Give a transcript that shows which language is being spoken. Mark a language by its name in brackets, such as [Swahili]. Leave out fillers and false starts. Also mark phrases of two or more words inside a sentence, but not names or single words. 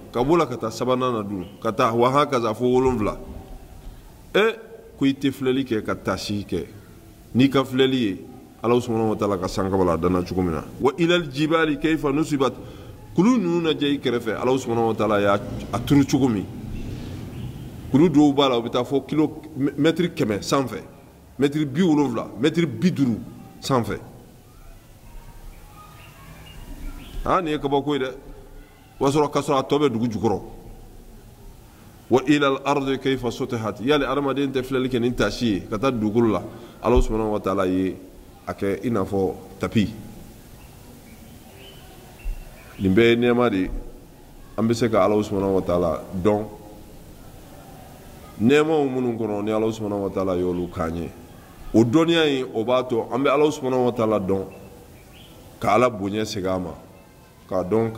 [Bambara] ka b'o la ka taa 3nan na dun ka taa [Arabic] وهكذا [Bambara] fo 7 ko ite filɛli kɛ ka tasi kɛ n'i ka filɛli ye Ala [Arabic] سبحانه وتعالى [Bambara] ka sankabala dana cogo min na [Arabic] وإلى الجبال كيف نصبت [Bambara] kulu ninnu lajɛ i kɛrɛfɛ Ala [Arabic] سبحانه وتعالى [Bambara] y'a turu cogo min kulu dɔw b'a la u bɛ taa fɔ mètre 100 sanfɛ mètre 70 mètre 50 sanfɛ nin ye kabako ye dɛ o y'a sɔrɔ k'a sɔrɔ a tɔ bɛ dugu jukɔrɔ [Arabic] وإلى الأرض كيف سطحت [Bambara] yali adamaden tɛ filɛli kɛ ni tasi ye ka taa dugukolo la Ala [Arabic] سبحانه وتعالى [Bambara] ye a kɛ i n'a fɔ tapi nin bɛɛ ye nɛɛma de an bɛ se ka Ala [Arabic] سبحانه وتعالى [Bambara] dɔn nɛɛmaw minnu kɔnɔ ni Ala [Arabic] سبحانه وتعالى [Bambara] y'olu k'an ye o dɔnniya in o b'a to an bɛ Ala [Arabic] سبحانه وتعالى [Bambara] dɔn ka Ala bonya segin a ma k'a dɔn